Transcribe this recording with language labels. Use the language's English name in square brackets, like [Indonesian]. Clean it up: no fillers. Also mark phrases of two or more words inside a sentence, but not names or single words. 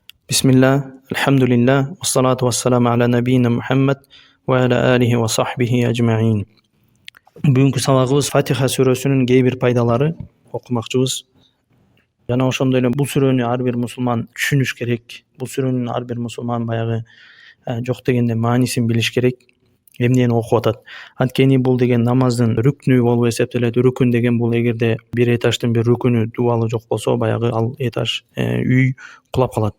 [Arabic] بسم الله، الحمد لله، والصلاة والسلام على نبينا محمد وعلى آله وصحبه أجمعين. [Kyrgyz] Бүгүнкү сабагыбыз Фатиха сүрөсүнүн кээ бир пайдалары окумакчыбыз. Жана ошондой эле бул сүрөнү ар бир мусулман түшүнүш керек. Бул сүрөнүн ар бир мусулман баягы жок дегенде маанисин билиш керек. Эмнени окуп атат? Анткени бул деген намаздын рүкнү болуп эсептелет. Рүкүн деген бул эгерде бир этаждын бир рүкүнү дубалы жок болсо, баягы ал этаж үй кулап калат.